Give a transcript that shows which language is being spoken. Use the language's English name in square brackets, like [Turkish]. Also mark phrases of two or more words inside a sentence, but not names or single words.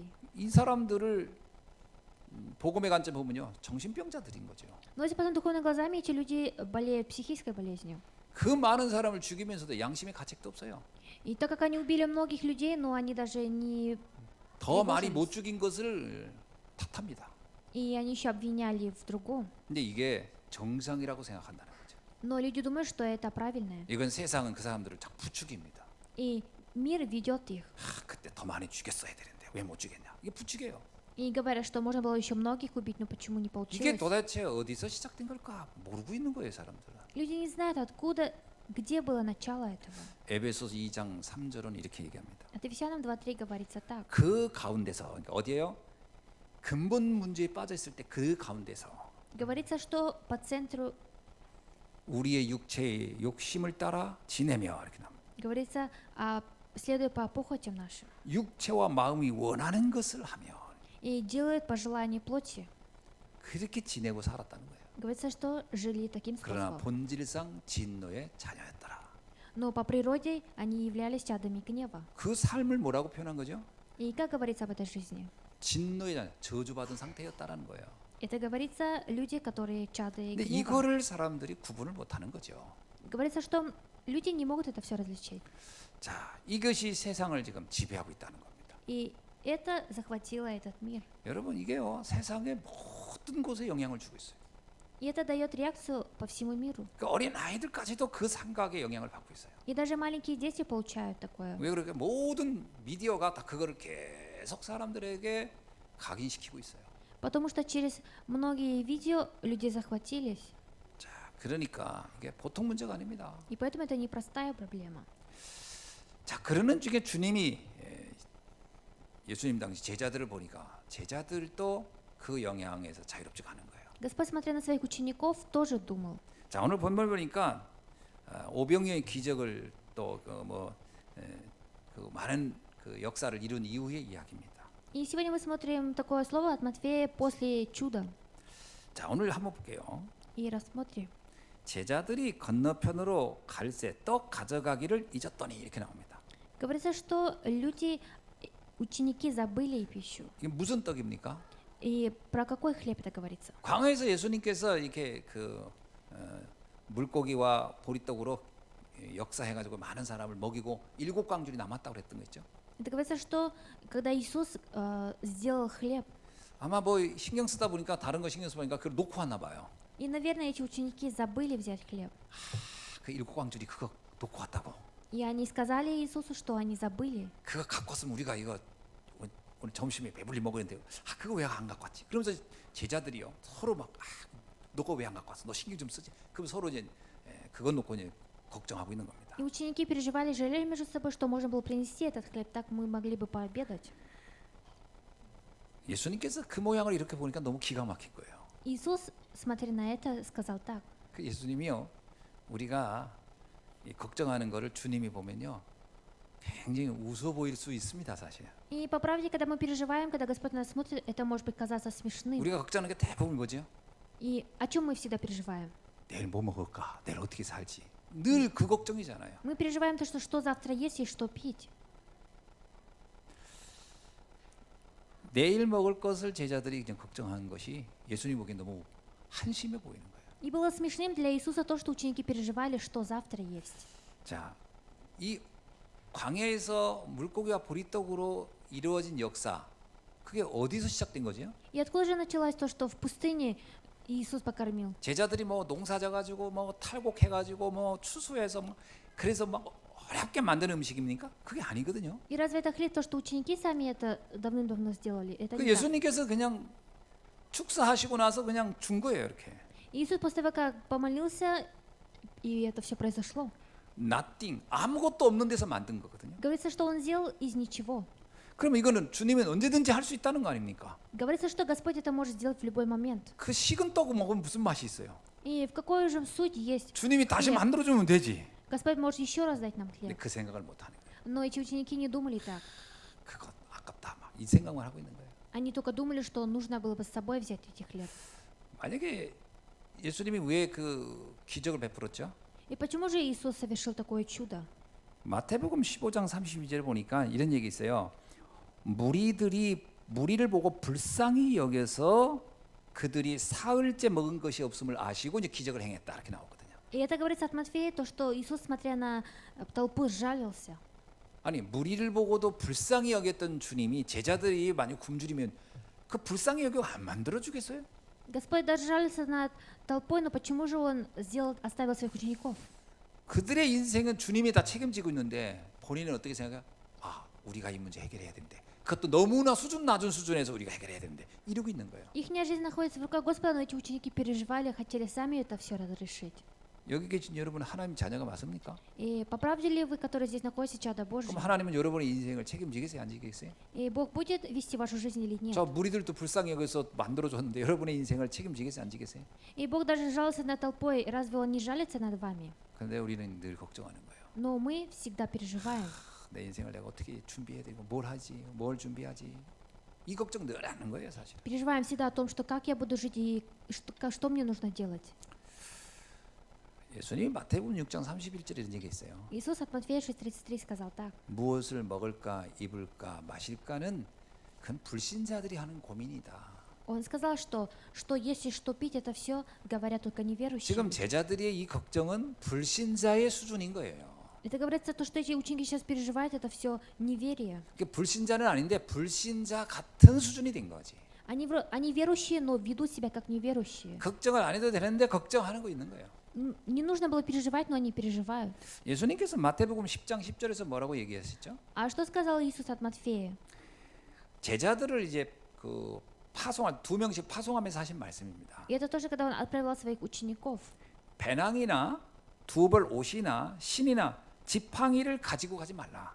[Korean] 이 사람들을 복음의 관점 보면요, 정신병자들인 거죠. [Russian] Но если посмотреть духовными глазами, эти люди болеют психической болезнью. [Korean] 그 많은 사람을 죽이면서도 양심의 가책도 없어요. [Russian] И так как они убили многих людей, но они даже не... [Korean] 더 많이 못 죽인 것을 탓합니다. [Russian] И они еще обвиняли в другом. [Korean] 근데 이게 정상이라고 생각한다는 거죠. [Russian] Но люди думают, что это правильное. [Korean] 이건 세상은 그 사람들을 자꾸 부추깁니다. [Russian] И мир ведет их. [Korean] 그때 더 많이 죽였어야 되는데 왜 못 죽였냐? 이게 부추겨요. [Russian] И говорят, что можно было еще многих убить, но почему не [Korean] 이게 [Russian] получилось. [Korean] 도대체 어디서 시작된 걸까? 모르고 있는 거예요, 사람들은. [Russian] Люди не знают, откуда, где было начало этого. [Korean] 에베소서 2장 3절은 이렇게 얘기합니다. [Russian] От Ефесянам 2:3 говорится так. [Korean] 그 가운데서 그러니까 어디예요? 근본 문제에 빠져 있을 때 그 가운데서 [Russian] Говорится, что по центру [Korean] 우리의 육체의 욕심을 따라 지내며 이렇게 나옵니다. [Russian] говорится, следуя по похотям нашим. [Korean] 육체와 마음이 원하는 것을 하며 [Russian] И делают по желанию плоти. [Korean] 그렇게 지내고 살았다는 거예요. [Russian] Говорится, что жили таким [Korean] 그러나 [Russian] способом. [Korean] 본질상 진노의 자녀였더라. [Russian] Но по природе они являлись чадами гнева. [Korean] 그 삶을 뭐라고 표현한 거죠? [Russian] И как говорится об этой жизни? [Korean] 진노의 자녀, 저주받은 상태였다라는 거예요. [Russian] Это говорится люди, которые чады [Korean] 근데 [Russian] гнева. [Korean] 이거를 사람들이 구분을 못하는 거죠. [Russian] Говорится, что люди не могут это все различить. [Korean] 자, 이것이 세상을 지금 지배하고 있다는 겁니다. [Russian] И это захватило этот мир. [Korean] 여러분 이게요 세상의 모든 곳에 영향을 주고 있어요. [Russian] И это дает реакцию по всему миру. [Korean] 그 어린 아이들까지도 그 삼각의 영향을 받고 있어요. [Russian] И даже маленькие дети получают такое. [Korean] 왜 그렇게 모든 미디어가 다 그거를 계속 사람들에게 각인시키고 있어요. [Russian] Потому что через многие видео люди захватились. [Korean] 자, 그러니까 이게 보통 문제가 아닙니다. [Russian] И поэтому это непростая проблема. [Korean] 자, 그러는 중에 주님이 예수님 당시 제자들을 보니까 제자들도 그 영향에서 자유롭지 않은 거예요. [Russian] Господь, смотря на своих учеников, тоже думал. [Korean] 자, 오늘 본문 보니까 오병이어의 기적을 또 그 많은 그 역사를 이룬 이후의 이야기입니다. [Russian] И сегодня мы смотрим такое слово от Матфея после чуда. [Korean] 자, 오늘 한번 볼게요. [Russian] И рассмотрим. [Korean] 제자들이 건너편으로 갈새 떡 가져가기를 잊었더니 이렇게 나옵니다. [Russian] Говорится, что люди, ученики забыли пищу. [Korean] 이게 무슨 떡입니까? [Russian] И про какой хлеб это говорится? [Korean] 광야에서 예수님께서 이렇게 물고기와 보리떡으로 역사해가지고 많은 사람을 먹이고 7광줄이 남았다고 그랬던 거 있죠. [Russian] Это говорится, что когда Иисус сделал хлеб, [Korean] 아마 뭐 신경 쓰다 보니까 다른 거 신경 쓰다 보니까 그걸 놓고 왔나 봐요. [Russian] и, наверное, эти ученики забыли взять хлеб. [Korean] 그 7광줄이 그거 놓고 왔다고. [Russian] И они сказали Иисусу, что они забыли. [Korean] 그거 갖고 왔으면 우리가 이거 오늘 점심에 배불리 먹었는데 그거 왜 안 갖고 왔지? 그러면서 제자들이요 서로 막 너가 왜 안 갖고 왔어? 너 신경 좀 쓰지. 그럼 서로 이제 그것 놓고 이제 걱정하고 있는 겁니다. [Russian] И ученики переживали, жалели между собой, что можно было принести этот хлеб, так мы могли бы пообедать. [Korean] 예수님께서 그 모양을 이렇게 보니까 너무 기가 막힌 거예요. [Russian] Иисус, смотря на это, сказал так. [Korean] 그 예수님이요 우리가 이 걱정하는 거를 주님이 보면요 굉장히 우스워 보일 수 있습니다 사실. [Russian] И по правде, когда мы переживаем, когда Господь нас смотрит, это может быть казаться смешным. [Korean] 우리가 걱정하는 게 대부분 뭐죠? [Russian] И о чем мы всегда переживаем? [Korean] 내일 뭐 먹을까? 내일 어떻게 살지? 늘 그 걱정이잖아요. [Russian] Мы переживаем то, что завтра есть и что пить. [Korean] 내일 먹을 것을 제자들이 그냥 걱정하는 것이 예수님 보기엔 너무 한심해 보이는 거예요. [Russian] И было смешным для Иисуса то, что ученики переживали, что завтра есть. [Korean] 자, 이 광야에서 물고기와 보리떡으로 이루어진 역사, 그게 어디서 시작된 거죠? [Russian] И откуда же началось то, что в пустыне Иисус покормил? [Korean] 제자들이 뭐 농사져 가지고 뭐 탈곡해 가지고 뭐 추수해서 뭐 그래서 막 어렵게 만드는 음식입니까? 그게 아니거든요. [Russian] И разве это хлеб, то, что ученики сами это давным-давно сделали? Это [Korean] 그 [Russian] не так. [Korean] 예수님께서 그냥 축사하시고 나서 그냥 준 거예요, 이렇게. [Russian] Иисус после того, как помолился, и это все произошло. [Korean] nothing, 아무것도 없는 데서 만든 거거든요. [Russian] Говорится, что Он сделал из ничего. [Korean] 그러면 이거는 주님은 언제든지 할 수 있다는 거 아닙니까? [Russian] Говорится, что Господь это может сделать в любой момент. [Korean] 그 식은 떡을 먹으면 무슨 맛이 있어요? [Russian] И в какой же суть есть? [Korean] 주님이 다시 [Russian] хлеб? [Korean] 만들어주면 되지. [Russian] Господь может еще раз дать нам [Korean] 근데 [Russian] хлеб. [Korean] 그 생각을 못 하는 거예요. [Russian] Но эти ученики не думали так. [Korean] 그거 아깝다, 막 이 생각만 하고 있는 거예요. [Russian] Они только думали, что нужно было бы с собой взять эти хлеб. [Korean] 만약에 예수님이 왜 그 기적을 베풀었죠? [Russian] И почему же Иисус совершил такое чудо? [Korean] 마태복음 15장 32절 보니까 이런 얘기 있어요. 무리들이 무리를 보고 불쌍히 여겨서 그들이 사흘째 먹은 것이 없음을 아시고 이제 기적을 행했다 이렇게 나오거든요. [Russian] И это говорится от Матфея, то, что Иисус, смотря на толпу, сжалился. [Korean] 아니 무리를 보고도 불쌍히 여겼던 주님이 제자들이 만약 굶주리면 그 불쌍히 여겨 안 만들어 주겠어요? [Russian] Господь даже жалился над толпой, но почему же Он оставил своих учеников? [Korean] 그들의 인생은 주님이 다 책임지고 있는데 본인은 어떻게 생각해요? 아 우리가 이 문제 해결해야 되는데 그것도 너무나 수준 낮은 수준에서 우리가 해결해야 되는데 이러고 있는 거예요. [Russian] Ихняя жизнь находится в руках Господа, но эти ученики переживали, хотели сами это все разрешить. [Korean] 여기 계신 여러분 하나님 자녀가 맞습니까? [Russian] И по правде ли вы, которые здесь находитесь, чада Божьи? [Korean] 그럼 하나님은 여러분의 인생을 책임지겠어요? 안 지겠어요? [Russian] И Бог будет вести вашу жизнь или нет? [Korean] 저 무리들도 불쌍히 여기서 만들어줬는데 여러분의 인생을 책임지겠어요? 안 지겠어요? [Russian] И Бог даже жалился над толпой, разве Он не жалится над вами? [Korean] 그런데 우리는 늘 걱정하는 거예요. [Russian] Но мы всегда переживаем. [Korean] 내 인생을 내가 어떻게 준비해야 되고 뭘 하지? 뭘 준비하지? 이 걱정 늘 하는 거예요 사실. [Russian] Переживаем всегда о том, что как я буду жить и что мне нужно делать. [Korean] 예수님이 마태복음 6장 31절에 이런 얘기 있어요. [Russian] Иисус от Матфея 6:33 сказал так. [Korean] 무엇을 먹을까, 입을까, 마실까는 그건 불신자들이 하는 고민이다. [Russian] Он сказал, что есть и что пить, это все говорят только неверующие. [Korean] 지금 제자들의 이 걱정은 불신자의 수준인 거예요. [Russian] Это говорится, то, что эти ученики сейчас переживают, это все неверие. [Korean] 그러니까 불신자는 아닌데 불신자 같은 수준이 된 거지. [Russian] Они верующие, но ведут себя как неверующие. [Korean] 걱정을 안 해도 되는데 걱정하는 거 있는 거예요. [Russian] Не нужно было переживать, но они переживают. [Korean] 예수님께서 마태복음 10장 10절에서 뭐라고 얘기하셨죠? [Russian] А что сказал Иисус от Матфея? [Korean] 제자들을 이제 그 파송할 2명씩 파송하면서 하신 말씀입니다. [Russian] И это тоже, когда Он отправил своих учеников. [Korean] 배낭이나 두벌 옷이나 신이나 지팡이를 가지고 가지 말라.